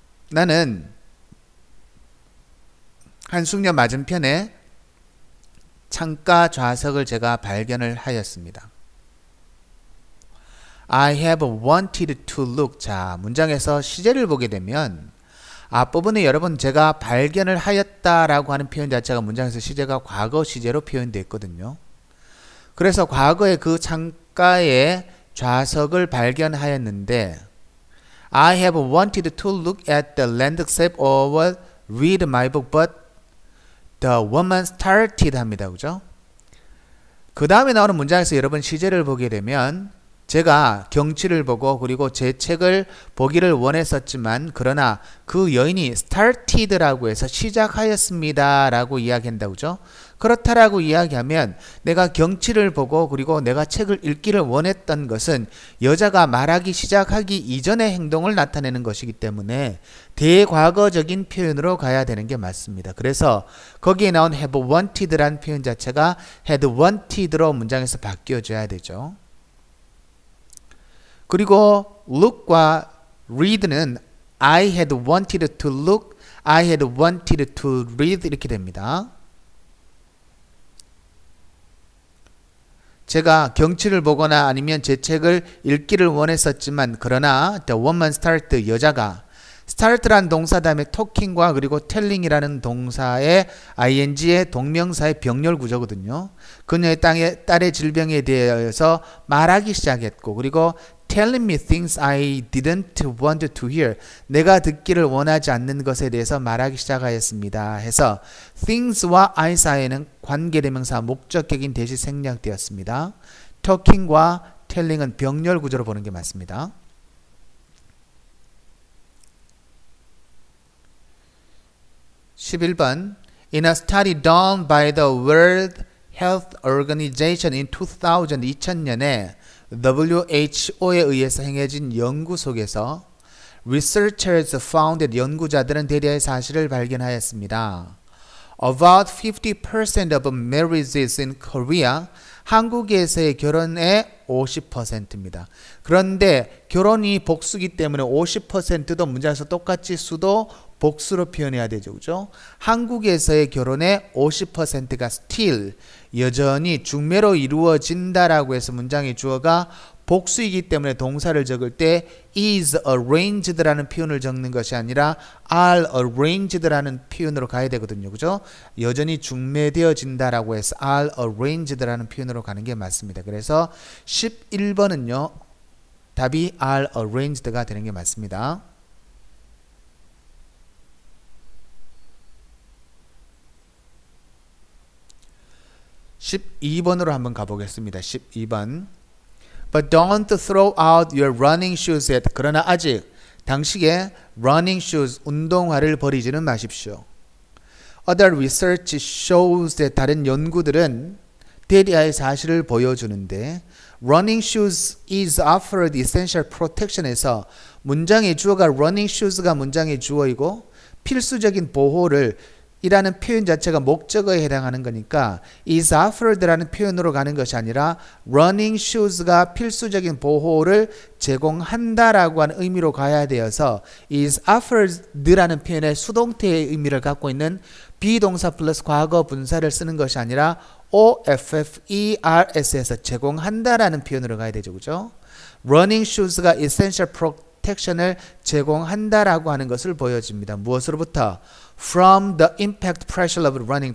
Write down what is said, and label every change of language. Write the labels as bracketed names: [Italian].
[Korean] 나는 한숙녀 맞은편에 창가 좌석을 제가 발견을 하였습니다. [English] I have wanted to look. [Korean] 자, 문장에서 시제를 보게 되면 앞부분에 여러분 제가 발견을 하였다라고 하는 표현 자체가 문장에서 시제가 과거 시제로 표현되어 있거든요. 그래서 과거에 그 창가에 좌석을 발견하였는데 [English] I have wanted to look at the landscape or read my book, but the woman started 합니다. [Korean] 그죠? 그 다음에 나오는 문장에서 여러분 시제를 보게 되면 제가 경치를 보고 그리고 제 책을 보기를 원했었지만 그러나 그 여인이 started라고 해서 시작하였습니다 라고 이야기한다고 그죠? 그렇다라고 이야기하면 내가 경치를 보고 그리고 내가 책을 읽기를 원했던 것은 여자가 말하기 시작하기 이전의 행동을 나타내는 것이기 때문에 대과거적인 표현으로 가야 되는 게 맞습니다. 그래서 거기에 나온 have wanted라는 표현 자체가 had wanted로 문장에서 바뀌어줘야 되죠. 그리고 look과 read는 [English] I had wanted to look, I had wanted to read [Korean] 이렇게 됩니다. 제가 경치를 보거나 아니면 제 책을 읽기를 원했었지만 그러나 the woman started 여자가 start란 동사 다음에 talking과 그리고 telling이라는 동사의 ing의 동명사의 병렬 구조거든요. 그녀의 딸의 질병에 대해서 말하기 시작했고 그리고 [English] telling me things I didn't want to hear. [Korean] 내가 듣기를 원하지 않는 것에 대해서 말하기 시작하였습니다. 해서 things와 I 사이에는 관계대명사 목적격인 대시 생략되었습니다. talking과 telling은 병렬 구조로 보는 게 맞습니다. [English] (11번) In a study done by the World Health Organization in [Korean] 2000년에 WHO에 의해서 행해진 연구 속에서 [English] researchers found that [Korean] 연구자들은 대략의 사실을 발견하였습니다. [English] About 50% of marriages in Korea, [Korean] 한국에서의 결혼의 50%입니다. 그런데 결혼이 복수기 때문에 50%도 문장에서 똑같이 수도 복수로 표현해야 되죠. 그죠? 한국에서의 결혼의 50%가 still 여전히 중매로 이루어진다라고 해서 문장의 주어가 복수이기 때문에 동사를 적을 때 is arranged라는 표현을 적는 것이 아니라 are arranged라는 표현으로 가야 되거든요. 그죠? 여전히 중매되어진다라고 해서 are arranged라는 표현으로 가는 게 맞습니다. 그래서 11번은요. 답이 are arranged가 되는 게 맞습니다. (12번으로) 한번 가보겠습니다. [English] 12번 But don't throw out your running shoes yet. [Korean] 그러나 아직 당신의 running shoes, 운동화를 버리지는 마십시오. [English] Other research shows that [Korean] 다른 연구들은 대리아의 사실을 보여주는데 [English] running shoes is offered essential protection [Korean] 에서 문장의 주어가 running shoes가 문장의 주어이고 필수적인 보호를 이라는 표현 자체가 목적어에 해당하는 거니까 is offered라는 표현으로 가는 것이 아니라 running shoes가 필수적인 보호를 제공한다라고 하는 의미로 가야 되어서 is offered라는 표현의 수동태의 의미를 갖고 있는 비동사 플러스 과거 분사를 쓰는 것이 아니라 offers에서 제공한다라는 표현으로 가야 되죠. 그죠? running shoes가 essential protection을 제공한다라고 하는 것을 보여줍니다. 무엇으로부터? [English] From the impact pressure of running.